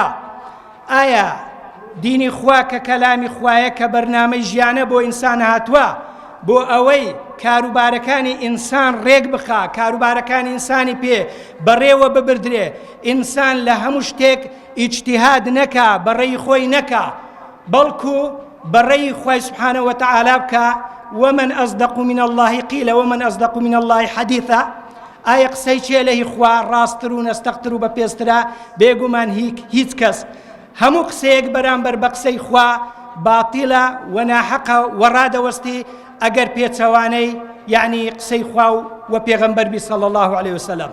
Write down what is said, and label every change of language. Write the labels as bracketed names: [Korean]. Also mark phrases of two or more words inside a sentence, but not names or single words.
[Central Kurdish] ئایا دینی خوا کە کەلامی خوایە کە بەرنامەی ژیانە بۆ ئینسان هاتووە بۆ ئەوەی کاروبارەکانی ئینسان ڕێک بخا، کاروبارەکانی ئینسانی پێ بەڕێوە ببردرێ، ئینسان لە هەموو شتێک ئیجتیهاد نەکا، بەڕێی خۆی نەکا، بەڵکو بەڕێی خوای [Arabic] سبحانە وتعالی [Central Kurdish] بکە. [Arabic] ومن أصدق من الله قيل ومن أصدق من الله حديثا. [Central Kurdish] ئایا قسەی چێ لەهی خوا ڕاستتر و نەستەقتر و بەپێسترە؟ بێگومان هیچ کەس. هەموو قسەیەک بەرامبەر بە قسەی خوا باتیلە و ناحەقە و ڕادەوەستی ئەگەر پێچەوانەی یعنی قسەی خوا و پێغەمبەر بی [Arabic] صلی الله عليه وسلم.